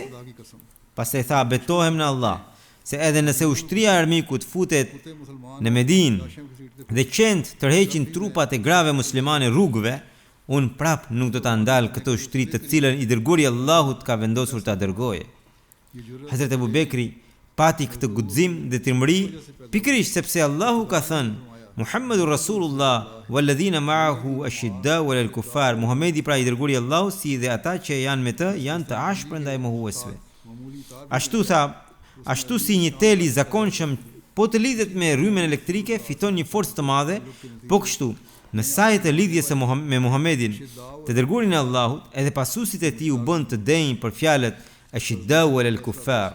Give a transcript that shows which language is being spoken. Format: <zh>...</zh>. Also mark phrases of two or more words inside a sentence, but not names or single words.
<sq>Pastaj tha: "Betohem në Allah se edhe nëse ushtria e armikut futet në Medinë dhe qend tërheqin trupat e grave muslimane rrugëve, unë prap nuk do ta ndal këtë ushtri të cilën i dërguari i Allahut ka vendosur ta dërgojë." Hazrat Abu Bekri pati këtë guxim dhe trimëri pikërisht sepse Allahu ka thënë:</sq> <ar>"محمد رسول الله والذين معه أشداء على الكفار."</ar> <sq>Muhamedi, pra i dërguari i Allahut, si dhe ata që janë me të, janë të ashpër ndaj mohuesve. Ashtu si një tel i zakonshëm po të lidhet me rrymen elektrike, fiton një forcë të madhe, po kështu, në sajt e lidhjes me Muhamedin, të dërguarin e Allahut, edhe pasuesit e tij u bën të denjë për fjalët</sq> <ar>أشداء على الكفار.</ar>